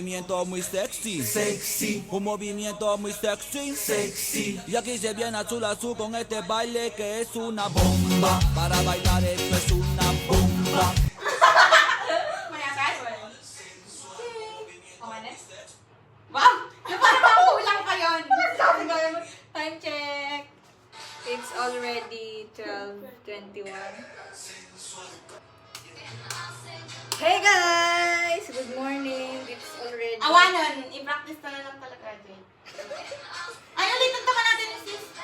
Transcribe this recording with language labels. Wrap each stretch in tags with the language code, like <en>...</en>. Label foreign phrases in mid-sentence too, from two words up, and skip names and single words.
<es>movimiento muy sexy, sexy, un movimiento muy sexy, sexy. Y aquí se viene azul azul con este baile que es una bomba. Para bailar esto es una bomba.</es> <en>Wow!</en> <tl>Parang makulang pa yun!</tl> <en>Time check! It's already 12:21. Hey guys! Good morning! It's already...</en> <tl>Awanon, i-practice na lang talaga, Jay. Ay, ulitin ka natin yung sis.</tl>